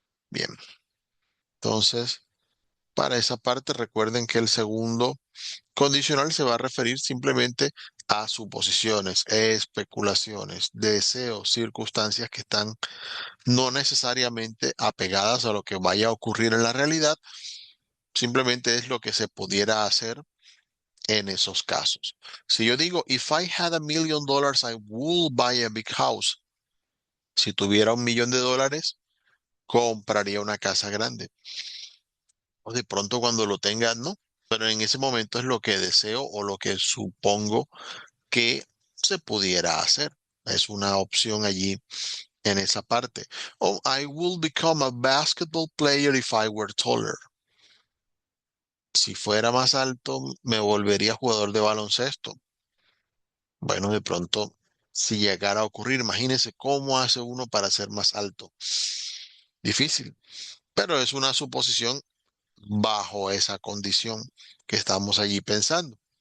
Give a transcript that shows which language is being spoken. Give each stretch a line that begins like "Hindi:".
Spanish: Bien, entonces, para esa parte, recuerden que el segundo condicional se va a referir simplemente a suposiciones, especulaciones, deseos, circunstancias que están no necesariamente apegadas a lo que vaya a ocurrir en la realidad, simplemente es lo que se pudiera hacer en esos casos. Si yo digo,
English: if I had $1 million, I would buy a big house.
Spanish: Si tuviera $1 millón, compraría una casa grande. O de pronto cuando lo tenga, no. Pero en ese momento es lo que deseo o lo que supongo que se pudiera hacer. Es una opción allí en esa parte.
English: Oh, I will become a basketball player if I were taller.
Spanish: Si fuera más alto, me volvería jugador de baloncesto. Bueno, de pronto, si llegara a ocurrir, imagínese cómo hace uno para ser más alto. Difícil, pero es una suposición bajo esa condición que estamos allí pensando.